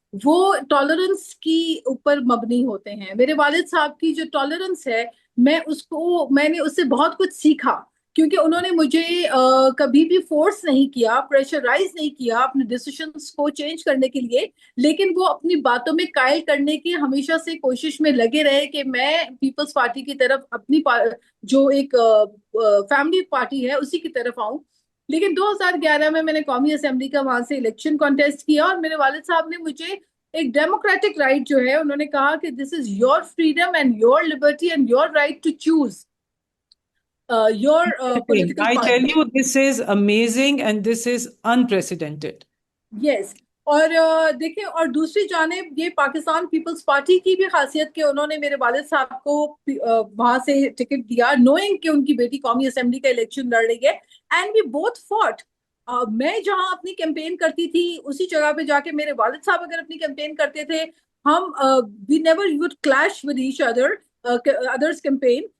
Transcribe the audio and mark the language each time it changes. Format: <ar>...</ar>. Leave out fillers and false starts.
<ur>وہ ٹالرنس کی اوپر مبنی ہوتے ہیں. میرے والد صاحب کی جو ٹالرنس ہے، میں نے اس سے بہت کچھ سیکھا، کیونکہ انہوں نے مجھے کبھی بھی فورس نہیں کیا، پریشرائز نہیں کیا اپنے ڈیسیشنز کو چینج کرنے کے لیے، لیکن وہ اپنی باتوں میں قائل کرنے کی ہمیشہ سے کوشش میں لگے رہے کہ میں پیپلز پارٹی کی طرف اپنی جو ایک فیملی پارٹی ہے اسی کی طرف آؤں. لیکن 2011 میں نے قومی اسمبلی کا وہاں سے الیکشن کانٹیسٹ کیا، اور میرے والد صاحب نے مجھے ایک ڈیموکریٹک رائٹ جو ہے، انہوں نے کہا کہ</ur> <en>This is your freedom and your liberty and your right to choose your political I tell party. you, this is amazing and this is unprecedented. Yes.</en> <ur>اور دیکھیں، اور دوسری جانب یہ پاکستان پیپلز پارٹی کی بھی خاصیت کہ انہوں نے میرے والد صاحب کو وہاں سے ٹکٹ دیا، نوئنگ کہ ان کی بیٹی قومی اسمبلی کا الیکشن لڑ رہی ہے.</ur> <en>And we both fought.</en> <ur>میں جہاں اپنی کیمپین کرتی تھی اسی جگہ پہ جا کے میرے والد صاحب اگر اپنی کیمپین کرتے تھے، ہم</ur> <en>We never would clash with each other's campaign.</en>